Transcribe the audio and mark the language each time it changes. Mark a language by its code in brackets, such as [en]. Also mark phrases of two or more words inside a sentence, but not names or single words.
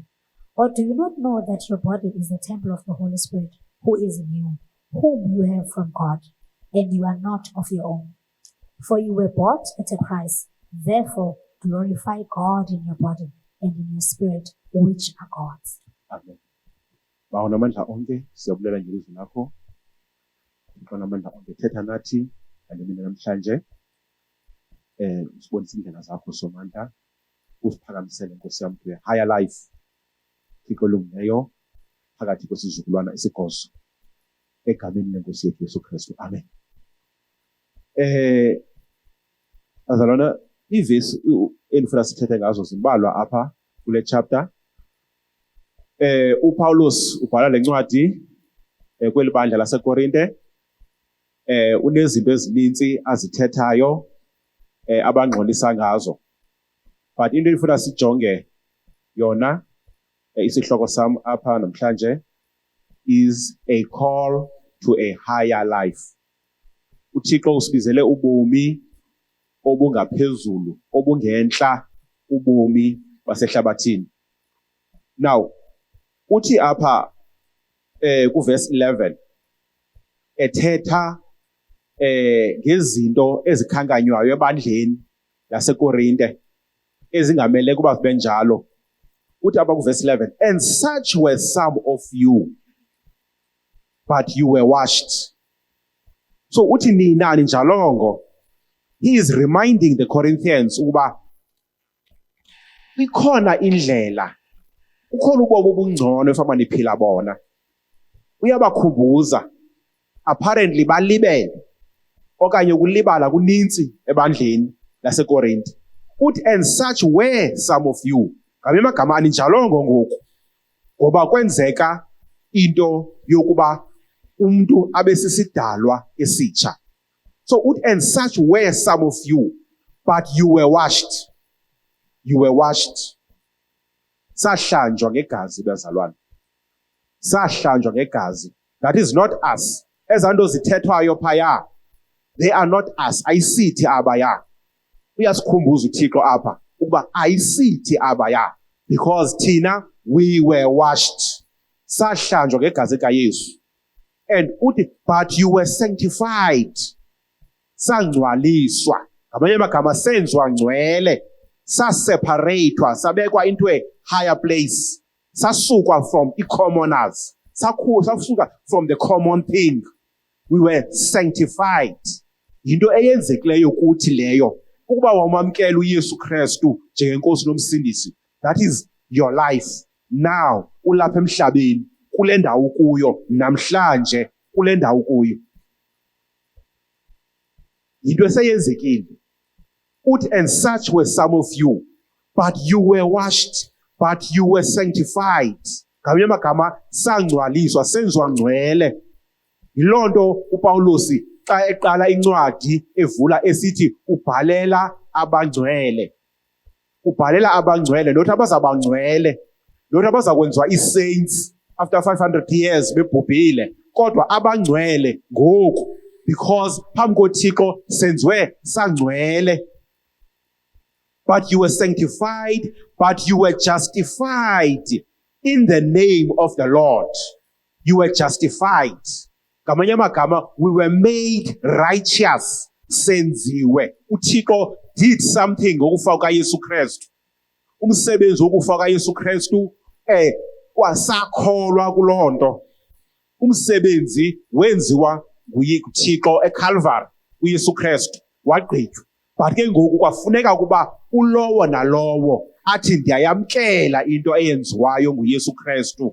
[en] Or do you not know that your body is the temple of the Holy Spirit, who is in you, whom you have from God, and you are not of your own? For you were bought at a price. Therefore, glorify God in your body and in your spirit, which are God's. Amen. [xh] Bawona amandla onke siyabulela ngelizwi lakho. Bawona amandla onke thetha nathi ngemini namhlanje. Usibonise indlela zakho somandla. Usiphakamisele Nkosi yami [en] to a higher life. [xh] Thixo olungileyo phakathi kwesizukulwana esigozo. Egameni leNkosi yethu Yesu Kristu. Amen. Azalwana ivesi endifuna sithethe ngazo zimbalwa apha kule chapter. uPaulus ubhala lencwadi kweli bandla laseKorinte. Unezinto ezininzi azithethayo abangqolisa ngazo. But into endifuna sijonge yona isihloko sam apha namhlanje [en] is a call to a higher life. [xh] uThixo usibizele ubomi obungaphezulu, obungentla ubomi basehlabathini. Now, uthi apha kuverse 11 ethetha ngezinto ezikhankanywayo ebandleni laseKorinte ezingamele kuba zibe njalo. Uthi apha kuverse 11, [en] and such were some of you, but you were washed. [xh] So uthi nina ninjalongo. [en] He is reminding the Corinthians [xh] ukuba ikhona indlela, ukhona ubomi obungcono efana niphila bona. Uyabakhumbuza apparently balibele okanye ukulibala kuninzi ebandleni laseKorinte. [en] Uthi and such were some of you. [xh] Ngamanye amagama aninjalongo ngoku ngoba kwenzeka into yokuba umuntu abe sisidalwa esitsha. [en] So and such were some of you, but you were washed. You were washed. [xh] Sahlanjwa ngegazi bezalwane. Sahlanjwa ngegazi. [en] That is not us. [xh] Ezanto zithethwayo phaya, [en] they are not us. [xh] Ayisithi abaya. Uyasikhumbuza uThixo apha ukuba ayisithi abaya, because thina [en] we were washed. [xh] Sahlanjwa ngegazi likaYesu. [en] And uthi but you were sanctified. [xh] Sangcwaliswa. Ngamanye amagama senzwa ngcwele. Saseparatewa, sabekwa [en] into a higher place. Sasukwa from commoners. Sasuka from the common thing. We were sanctified. [xh] Into eyenzekileyo kuthi leyo ukuba wamamkela uYesu Kristu njengenkosi nomsindisi. [en] That is your life. [xh] Now ulapha emhlabeni kule ndawo kuyo namhlanje kule ndawo kuyo. Into eseyenzekile. [en] Uthi and such were some of you, but you were washed, but you were sanctified. [xh] Ngamanye amagama sangcwaliswa, senzwa ngcwele. Yilonto uPaulus xa eqala incwadi evula esithi ubhalela abangcwele. Ubhalela abangcwele, not abazabangcwele, not abazakwenziwa i-saints [en] after 500 years [xh] bebhubhile, kodwa abangcwele ngoku, because phambi koThixo senziwe sangcwele. [en] But you were sanctified, but you were justified in the name of the Lord. You were justified. [xh] Ngamanye amagama, [en] we were made righteous. [xh] Senziwe. uThixo [en] did something [xh] ngokufa kukaYesu Kristu. Umsebenzi wokufa kukaYesu Kristu wasakholwa kulonto. Umsebenzi wenziwa nguThixo eCalvary, uYesu Kristu wagqitywa. But ke ngoku kwafuneka ukuba ulowo nalowo athi ndiyayamkela into eyenziwayo nguYesu Kristu.